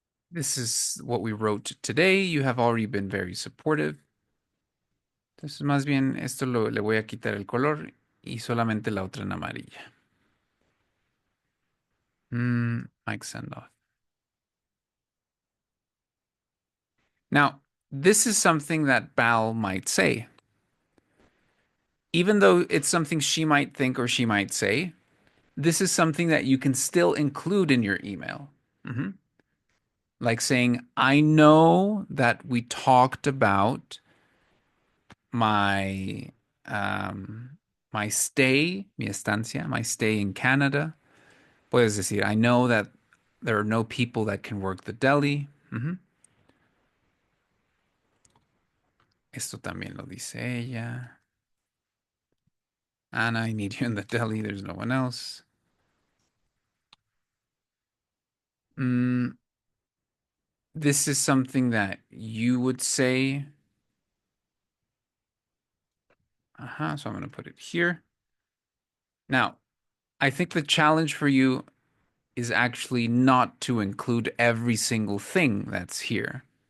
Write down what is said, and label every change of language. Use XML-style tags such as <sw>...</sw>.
<en>This is what we wrote today. You have already been very supportive.</en> <es>Entonces, más bien, esto le voy a quitar el color y solamente la otra en amarilla. Mike Sendoff.</es> <en>Now, this is something that Bal might say. Even though it's something she might think or she might say, this is something that you can still include in your email. Like saying, I know that we talked about my my stay,</en> <es>mi estancia,</es> <en>my stay in Canada.</en> <es>Puedes decir,</es> <en>I know that there are no people that can work the deli.</en> <es>Esto también lo dice ella.</es> <en>Anna, I need you in the deli. There's no one else. This is something that you would say. So I'm going to put it here. Now, I think the challenge for you is actually not to include every single thing that's here.</en>